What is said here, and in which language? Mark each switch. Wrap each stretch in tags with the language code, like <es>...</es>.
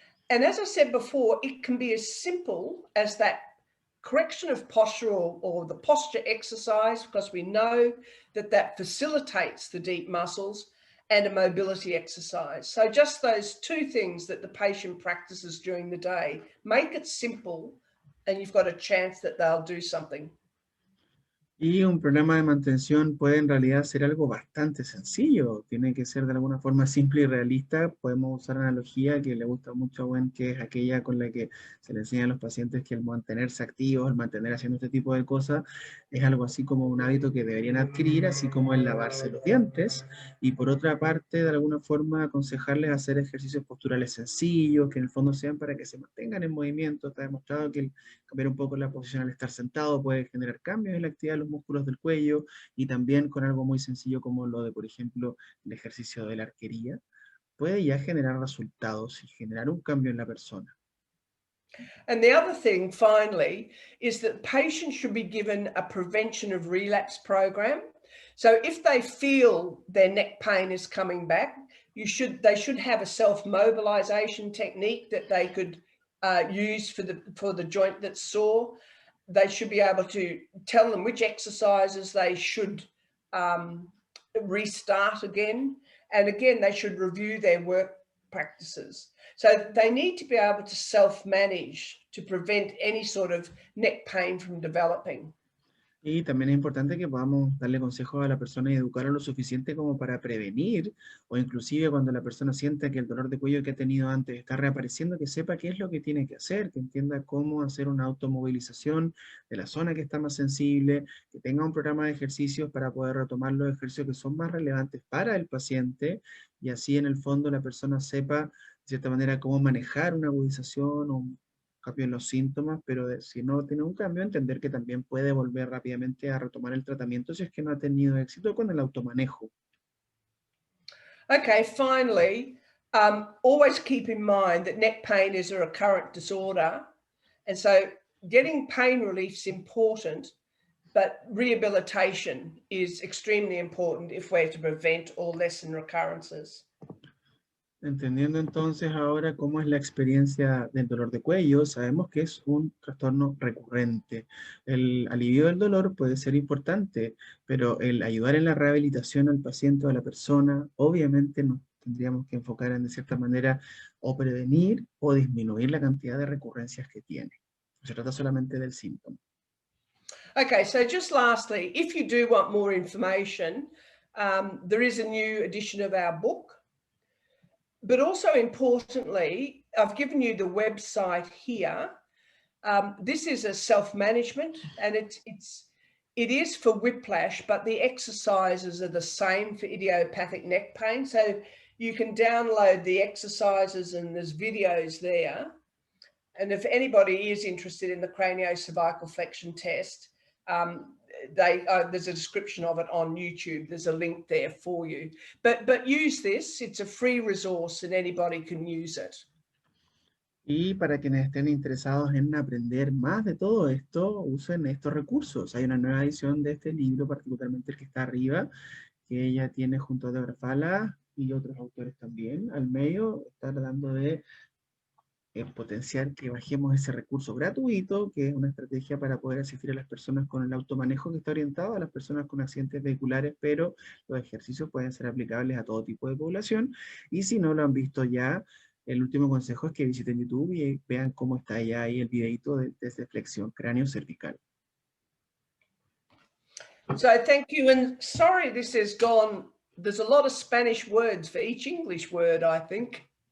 <en>And as I said before, it can be as simple as that correction of posture or the posture exercise, because we know that that facilitates the deep muscles, and a mobility exercise. So just those two things that the patient practices during the day, make it simple, and you've got a chance that they'll do something.</en> <es>Y un programa de mantención puede en realidad ser algo bastante sencillo, tiene que ser de alguna forma simple y realista. Podemos usar una analogía que le gusta mucho a Gwen, que es aquella con la que se le enseña a los pacientes que el mantenerse activos, el mantener haciendo este tipo de cosas, es algo así como un hábito que deberían adquirir, así como el lavarse los dientes. Y por otra parte, de alguna forma, aconsejarles hacer ejercicios posturales sencillos, que en el fondo sean para que se mantengan en movimiento. Está demostrado que el cambiar un poco la posición al estar sentado puede generar cambios en la actividad de los músculos del cuello, y también con algo muy sencillo como lo de, por ejemplo, el ejercicio de la arquería, puede ya generar resultados y generar un cambio en la persona.</es> <en>And the other thing, finally, is that patients should be given a prevention of relapse program. So if they feel their neck pain is coming back, they should have a self-mobilization technique that they could use for the joint that's sore. They should be able to tell them which exercises they should restart again. And again, they should review their work practices. So they need to be able to self-manage to prevent any sort of neck pain from developing.</en> <es>Y también es importante que podamos darle consejos a la persona y educarla lo suficiente como para prevenir, o inclusive cuando la persona sienta que el dolor de cuello que ha tenido antes está reapareciendo, que sepa qué es lo que tiene que hacer, que entienda cómo hacer una automovilización de la zona que está más sensible, que tenga un programa de ejercicios para poder retomar los ejercicios que son más relevantes para el paciente, y así en el fondo la persona sepa de cierta manera cómo manejar una agudización o cambio en los síntomas, pero si no tiene un cambio, entender que también puede volver rápidamente a retomar el tratamiento si es que no ha tenido éxito con el automanejo.</es> <en>Okay, finally, always keep in mind that neck pain is a recurrent disorder. And so getting pain relief is important, but rehabilitation is extremely important if we're to prevent or lessen recurrences.</en> <es>Entendiendo entonces ahora cómo es la experiencia del dolor de cuello, sabemos que es un trastorno recurrente. El alivio del dolor puede ser importante, pero el ayudar en la rehabilitación al paciente o a la persona, obviamente nos tendríamos que enfocar en, de cierta manera, o prevenir o disminuir la cantidad de recurrencias que tiene. No se trata solamente del síntoma.</es> <en>Okay, so just lastly, if you do want more information, there is a new edition of our book. But also importantly, I've given you the website here. This is a self-management, and it is for whiplash, but the exercises are the same for idiopathic neck pain. So you can download the exercises and there's videos there. And if anybody is interested in the craniocervical flexion test, there's a description of it on YouTube. There's a link there for you. But use this. It's a free resource and anybody can use it.</en> <es>Y para quienes estén interesados en aprender más de todo esto, usen estos recursos. Hay una nueva edición de este libro, particularmente el que está arriba, que ella tiene junto a Debra Fala y otros autores también. Al medio está tratando de potenciar que bajemos ese recurso gratuito, que es una estrategia para poder asistir a las personas con el automanejo, que está orientado a las personas con accidentes vehiculares, pero los ejercicios pueden ser aplicables a todo tipo de población. Y si no lo han visto ya, el último consejo es que visiten YouTube y vean cómo está ya ahí el videito de flexión cráneo cervical.</es> <en>So thank you, and sorry this has gone, there's a lot of Spanish words for each English word, I think.</en>